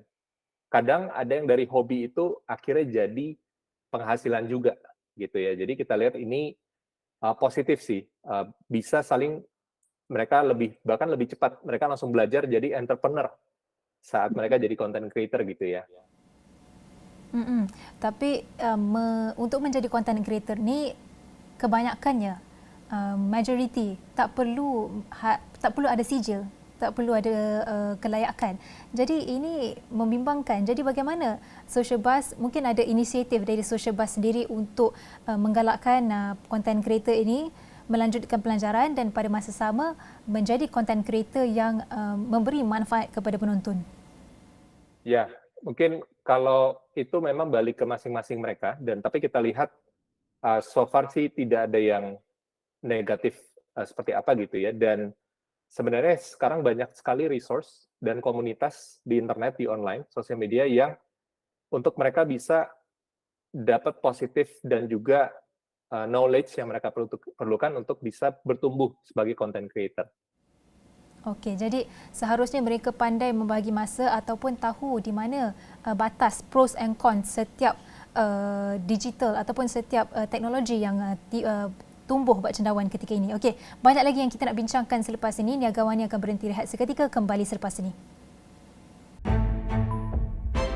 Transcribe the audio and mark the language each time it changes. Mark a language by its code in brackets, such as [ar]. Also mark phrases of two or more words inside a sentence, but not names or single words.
[id] Kadang ada yang dari hobi itu akhirnya jadi penghasilan juga gitu ya. Jadi kita lihat ini positif sih, bisa saling mereka bahkan lebih cepat, mereka langsung belajar jadi entrepreneur saat mereka jadi [en] content creator [id] gitu ya. [ms] Tapi untuk menjadi [en] content creator [ms] ni kebanyakannya majoriti tak perlu ada sijil, tak perlu ada kelayakan. Jadi ini membimbangkan. Jadi bagaimana Social Buzz, mungkin ada inisiatif dari Social Buzz sendiri untuk menggalakkan [en] content creator [ms] ini melanjutkan pelajaran dan pada masa sama menjadi [en] content creator [ms] yang memberi manfaat kepada penonton. [id] Ya, mungkin kalau itu memang balik ke masing-masing mereka, dan tapi kita lihat [en] so far [id] sih tidak ada yang negatif seperti apa gitu ya, dan sebenarnya sekarang banyak sekali resource dan komunitas di internet, di online, sosial media yang untuk mereka bisa dapat positif dan juga knowledge yang mereka perlukan untuk bisa bertumbuh sebagai [en] content creator. [ms] Okey, jadi seharusnya mereka pandai membahagi masa ataupun tahu di mana batas [en] pros and cons [ms] setiap digital ataupun setiap teknologi yang tumbuh buat cendawan ketika ini. Okey, banyak lagi yang kita nak bincangkan selepas ini. Niagawani akan berhenti rehat seketika, kembali selepas ini.